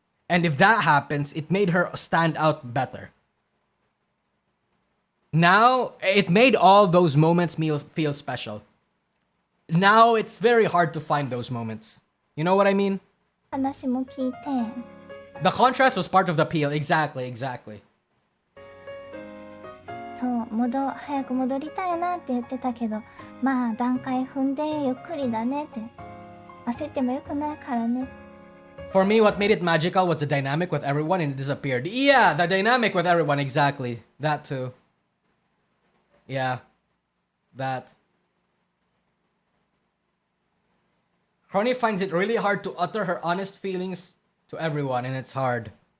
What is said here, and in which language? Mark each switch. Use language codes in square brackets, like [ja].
[en] And if that happens, it made her stand out better. Now, it made all those moments feel special. Now, it's very hard to find those moments. You know what I mean? [ja] 話も聞いて [en] The contrast was part of the appeal. Exactly. [ja] そう早く戻りたいなって言ってたけど、まあ段階踏んでゆっくりだねって、焦ってもよくないからね。 [en] For me, what made it magical was the dynamic with everyone, and it disappeared. Yeah, the dynamic with everyone, exactly. That too. Yeah. That. Crony finds it really hard to utter her honest feelings to everyone, and it's hard.